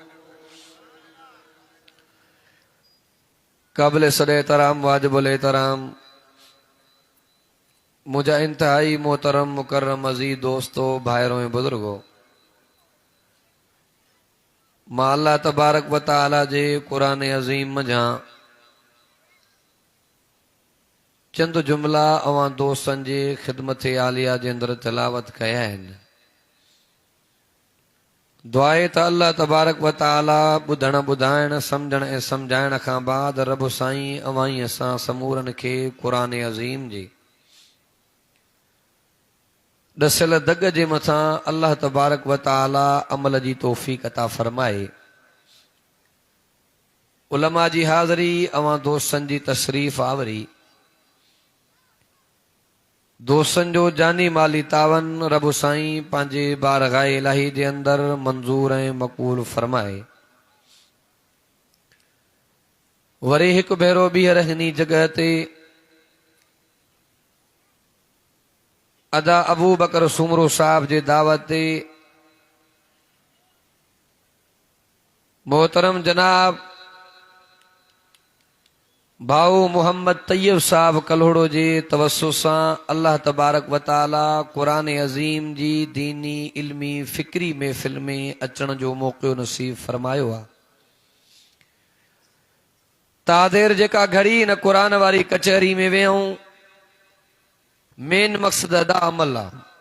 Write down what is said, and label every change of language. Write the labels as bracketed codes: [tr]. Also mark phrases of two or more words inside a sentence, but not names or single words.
[sd] काबिल सदे एहतराम वाजिबुल एहतराम मुझा इंतहाई मोहतरम मुकर्रम अज़ीज़ दोस्तों भाइरों ऐं बुजुर्गो। मां [ar] الله تبارك وتعالى [sd] जे क़ुरान अज़ीम मझां चंद जुमला अवां दोस्तनि जे ख़िदमत आलिया जे अंदरि तिलावत कया आहिनि। दुआए त [ar] الله تبارك وتعالى [sd] ॿुधण ॿुधाइण सम्झण ऐं सम्झाइण खां बाद रब साईं अवां ई असां समूरनि खे क़ुरान अज़ीम जी ॾसियल दग जे मथां [ar] الله تبارك وتعالى [sd] अमल जी तौफ़ीक़ अता फरमाए। उलमा जी हाज़री अवां दोस्तनि जी तशरीफ़ आवरी दोस्तनि जो जानी माली तावन रब साईं पंहिंजे बारगाह इलाही जे अंदरि मंज़ूर ऐं मक़बूल फरमाए। वरी हिकु भेरो ॿीहर हिनी जॻह ते अदा अबू बकर सुमरो साहब जे दावत ते मोहतरम जनाब भाऊ मोहम्मद तैयब साहब कल्होड़ो जे तवस्सु सां [ar] الله تبارك وتعالى [sd] क़ुरान अज़ीम जी दीनी इल्मी फ़िक्री महफ़िल में अचण जो मौक़ो नसीब फरमायो आहे। तादेर जेका घड़ी न क़ुरान वारी कचहरी में वियूं मेन मक़सद अदा अमल आहे।